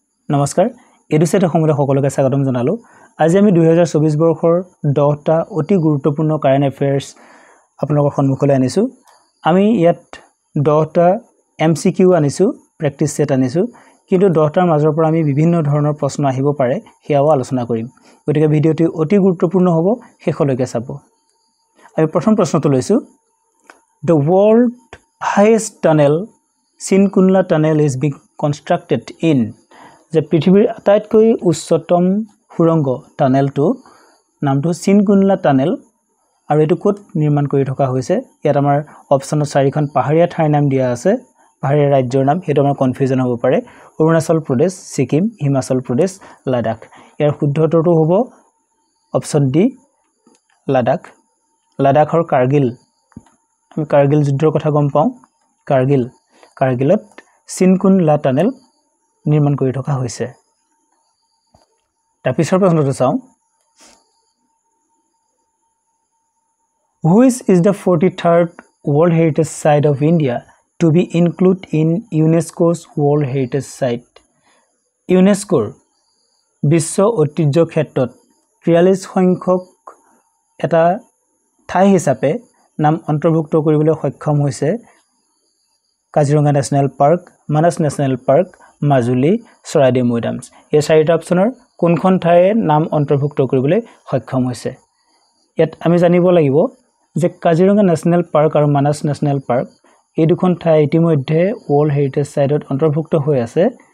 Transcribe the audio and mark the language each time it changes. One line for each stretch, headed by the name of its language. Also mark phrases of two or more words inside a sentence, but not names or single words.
Assamese: নমস্কাৰ এডুসেট অসমলৈ সকলোকে স্বাগতম জনালো আজি আমি 2024 বৰ্ষৰ 10টা অতি গুৰুত্বপূৰ্ণ
English: current affairs
Assamese: আপোনালোকৰ সন্মুখলৈ আনিছো আমি ইয়াত 10টা এমসিকিউ আনিছো
English: practice set
Assamese: আনিছো কিন্তু 10টাৰ মাজৰ পৰা আমি বিভিন্ন ধৰণৰ প্ৰশ্ন আহিব পাৰে হেয়াও আলোচনা কৰিম গতিকে ভিডিওটি অতি গুৰুত্বপূৰ্ণ হ'ব শেষলৈকে চাব আমি প্ৰথম প্ৰশ্নটো লৈছো
English: The world highest tunnel Sinkunla tunnel is being constructed in
Assamese: যে পৃথিৱীৰ আটাইতকৈ উচ্চতম সুৰংগ টানেলটো নামটো সিনকুনলা টানেল আৰু এটো ক'ত নিৰ্মাণ কৰি থকা হৈছে ইয়াত আমাৰ অপচনত 4খন পাহাৰীয়া ঠাইৰ নাম দিয়া আছে পাহাৰীয়া ৰাজ্যৰ নাম হেতু আমাৰ কনফিউজন হ'ব পাৰে অৰুণাচল প্ৰদেশ সিকিম হিমাচল প্ৰদেশ লাডাখ ইয়াৰ শুদ্ধ উত্তৰটো হ'ব
English: option D
Assamese: লাডাখ লাডাখৰ কাৰ্গিল আমি কাৰ্গিল যুদ্ধৰ কথা গম পাওঁ কাৰ্গিলত সিনকুনলা টানেল নিৰ্মাণ কৰি থকা হৈছে তাৰপিছৰ প্ৰশ্নটো চাওঁ
English: Which is the 43rd World Heritage Site of India to be included in UNESCO's World Heritage Site UNESCOৰ
Assamese: বিশ্ব ঐতিহ্য ক্ষেত্ৰত 43 সংখ্যক এটা ঠাই হিচাপে নাম অন্তৰ্ভুক্ত কৰিবলৈ সক্ষম হৈছে কাজিৰঙা নেশ্যনেল পাৰ্ক মানস নেশ্যনেল পাৰ্ক মাজুলী চৰাইদেউ মৈদামছ এই চাৰিটা অপচনৰ কোনখন ঠাইয়ে নাম অন্তৰ্ভুক্ত কৰিবলৈ সক্ষম হৈছে ইয়াত আমি জানিব লাগিব যে কাজিৰঙা নেশ্যনেল পাৰ্ক আৰু মানস নেশ্যনেল পাৰ্ক এই দুখন ঠাই ইতিমধ্যে
English: World Heritage Siteত
Assamese: অন্তৰ্ভুক্ত হৈ আছে